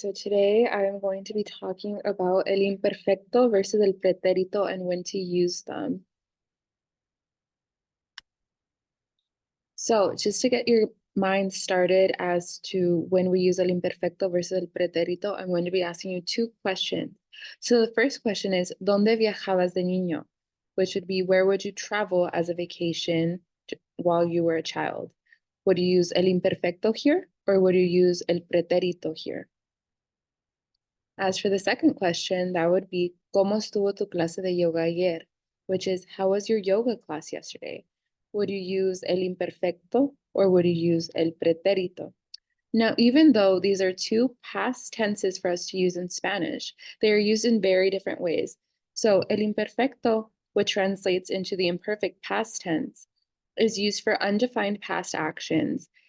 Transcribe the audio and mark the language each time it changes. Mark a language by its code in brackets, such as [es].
[en] So today I'm going to be talking about el imperfecto versus el pretérito and when to use them. So just to get your mind started as to when we use el imperfecto versus el pretérito, I'm going to be asking you two questions. So the first question is, [es] ¿Dónde viajabas de niño? [en] Which would be, where would you travel as a vacation while you were a child? Would you use el imperfecto here, or would you use el pretérito here? As for the second question, that would be, [es] ¿Cómo estuvo tu clase de yoga ayer? [en] Which is, how was your yoga class yesterday? Would you use el imperfecto or would you use el pretérito? Now, even though these are two past tenses for us to use in Spanish, they are used in very different ways. So, el imperfecto, which translates into the imperfect past tense, is used for undefined past actions.